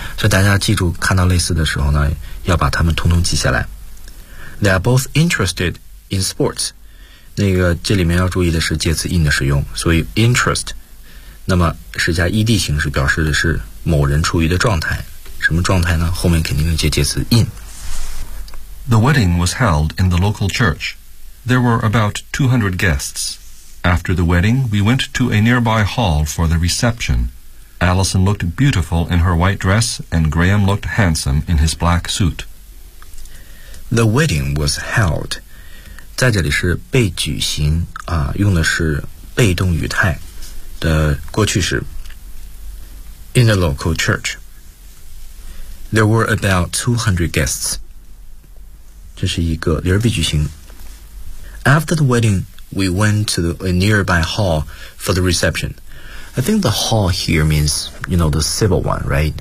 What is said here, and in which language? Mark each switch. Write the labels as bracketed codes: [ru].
[zh] 所以大家记住，看到类似的时候呢，要把它们通通记下来。 [en] They are both interested in sports。 [zh] 那个这里面要注意的是介词 in 的使用，所以 interest， 那么是加 ed 形式，表示的是某人处于的状态。什么状态呢？后面肯定是接介词 in。 [en] The wedding was held in the local church. There were about 200 guests. After the wedding, we went to a nearby hall for the reception. Allison looked beautiful in her white dress, and Graham looked handsome in his black suit. The wedding was held. [zh] 在这里是被举行啊，用的是被动语态的过去式。 [en] In the local church, there were about 200 guests. [zh] 这是一个连被举行。 [en] After the wedding,We went to a nearby hall for the reception. I think the hall here means, you know, the civil one, right?